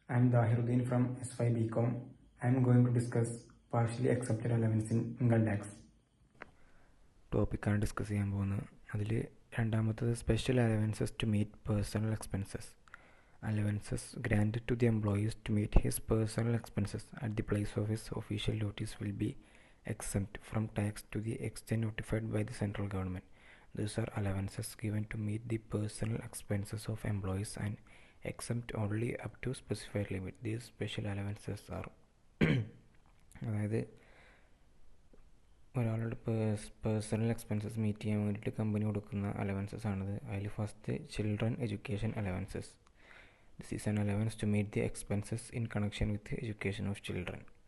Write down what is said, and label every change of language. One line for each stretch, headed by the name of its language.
English: I am Dahiruddin from S5 BCom. I am going to discuss partially accepted allowance in income tax.
Malayalam: ടോപ്പിക്കാണ് discuss ചെയ്യാൻ പോകുന്നത്. അതിൽ രണ്ടാമത്തത്
English: Special allowances to meet personal expenses. Allowances granted to the employees to meet his personal expenses at the place of his official duties will be exempt from tax to the extent notified by the central government. These are allowances given to meet the personal expenses of employees and exempt only up to specified limit. These special allowances are
Malayalam: അതായത് ഒരാളുടെ personal expenses meet ചെയ്യാൻ വേണ്ടിയിട്ട് company കൊടുക്കുന്ന allowances ആണിത്. അതിൽ
English: First children education allowances. This is an allowance to meet the expenses in connection with education of children.